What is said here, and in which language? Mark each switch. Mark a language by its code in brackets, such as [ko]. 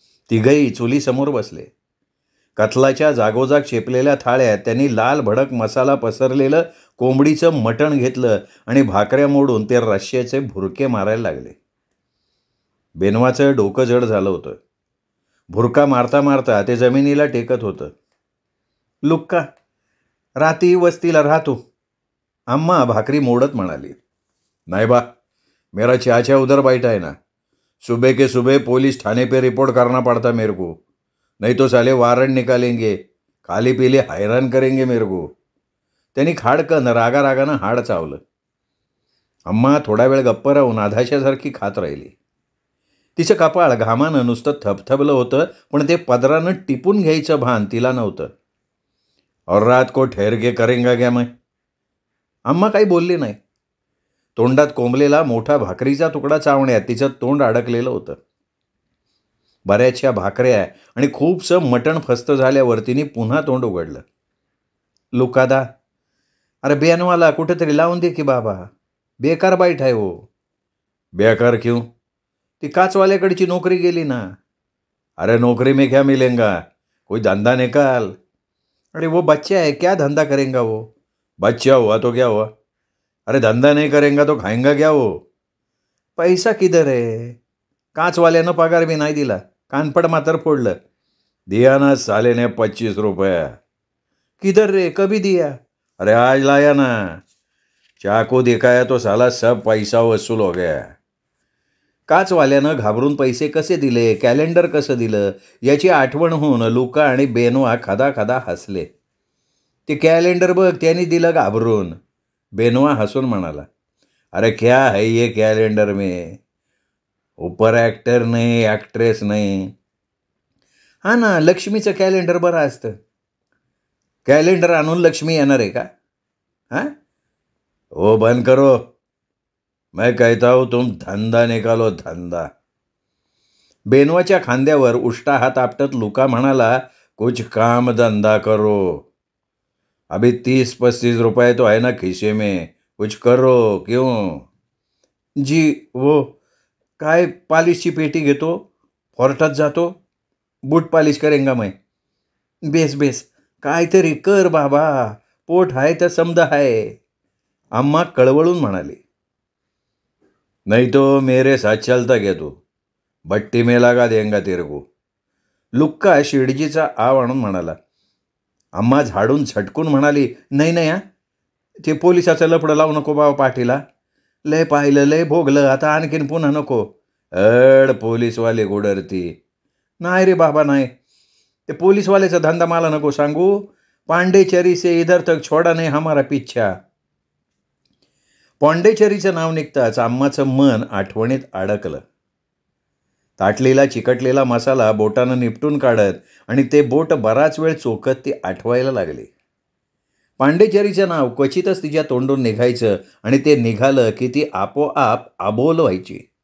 [mr] तिघही चुलीसमोर बसले. कथलाच्या जागोजाग चेपलेल्या थाळ्यात त्यांनी लाल भडक मसाला पसरलेलं कोंबडीचं मटण घेतलं आणि भाकऱ्या मोडून ते रश्श्याचे भुरके मारायला लागले. बेनवाचं डोकं जड झालं होतं. भुरका मारता मारता ते जमिनीला टेकत होतं. लुक्का, राती वस्तीला राहतो, अम्मा भाकरी मोडत म्हणाली. नाही बा, [hi] मेरा चाचा उधर बैठा है ना, सुबह के सुबह पुलिस थाने पे रिपोर्ट करना पड़ता मेरे को, नहीं तो साले वारंट निकालेंगे, खाली पीली हैरान करेंगे मेरे को. [mr] त्यांनी खाडकन रागारागानं हाड चावलं. अम्मा थोडा वेळ गप्प राहून आधाशासारखी खात राहिली. तिचं कपाळ घामानं नुसतं थबथबलं होतं, पण ते पदरानं टिपून घ्यायचं भान तिला नव्हतं. [hi] और रात को ठहर के करेंगा क्या मैं? [mr] अम्मा काही बोलली नाही. तोंडात कोंबलेला मोठा भाकरीचा तुकडा चावण्यात तिचं तोंड अडकलेलं होतं. बऱ्याचशा भाकऱ्या आणि खूपसं मटण फस्त झाल्यावर तिने पुन्हा तोंड उघडलं. लुकादा, अरे बेनवाला कुठेतरी लावून दे की बाबा, बेकार बाईट आहे हो. [hi] बेकार क्यों? [mr] ती काचवाल्याकडची नोकरी गेली ना. [hi] अरे नौकरी में क्या मिलेगा, कोई धंधा निकाल. अरे वो बच्चा है, क्या धंधा करेंगा वो? बच्चा हुआ तो क्या हुआ, अरे धंधा नहीं करेंगा तो खाएंगा क्या वो? पैसा किधर है? [mr] काचवाल्यानं पगार बी नाही दिला, कानपड मात्र फोडलं. [hi] दिया ना साले ने 25 रुपये। किधर रे, कभी दिया? अरे आज लाया ना। चाकू दिखाया तो साला सब पैसा वसूल हो गया। [mr] काचवाल्यानं घाबरून पैसे कसे दिले, कॅलेंडर कसं दिलं याची आठवण होऊन लुका आणि बेनवा खदा खदा हसले. ते कॅलेंडर बघ, त्यांनी दिलं घाबरून. बेनवा हसून म्हणाला, [hi] अरे क्या है ये कैलेंडर में, ऊपर ॲक्टर नाही, ॲक्ट्रेस नाही. [mr] हा ना, लक्ष्मीचं कॅलेंडर बरं असतं. कॅलेंडर आणून लक्ष्मी येणार आहे का? [hi] हां, ओ बंद करो, मैं कहता हूं तुम धंदा निकालो, धंदा. [mr] बेनवाच्या खांद्यावर उष्टा हात आपटत लुका म्हणाला, [hi] कुछ काम धंदा करो. अभी 30-35 रुपये तो है ना खिसे में, कुछ करो. [mr] क्यों? जी, वो काय पालिशची पेटी घेतो, फोर्टात जातो, [hi] बूट पालिश करेंगा मैं. [mr] बेस बेस, काहीतरी कर बाबा, पोट आहे तर समजा आहे. अम्मा कळवळून म्हणाली. [hi] नहीं तो मेरे साथ चलता क्या तू, भट्टी में लगा देंगा तेरे को. [mr] लुक्का शिडजीचा आव आणून म्हणाला. अम्मा झाडून झटकून म्हणाली, नाही नाही, ते पोलिसाचं लफडं लावू नको बाबा पाठीला. लय पाहिलं, लय भोगलं, आता आणखीन पुन्हा नको. पोलीसवाले गोडरती. नाही रे बाबा नाही, ते पोलीसवाल्याचा धंदा मला नको सांगू. [hi] पांडेचेरी से इधर तक छोडा नाही हमारा पिच्छा. [mr] पांडेचेरीचं नाव निघताच अम्माचं मन आठवणीत अडकलं. ताटलेला चिकटलेला मसाला बोटानं निपटून काढत आणि ते बोट बराच वेळ चोखत ती आठवायला लागली. पांडेचेरीचं नाव क्वचितच तिच्या तोंडून निघायचं आणि ते निघालं की ती आपोआप आबोल व्हायची.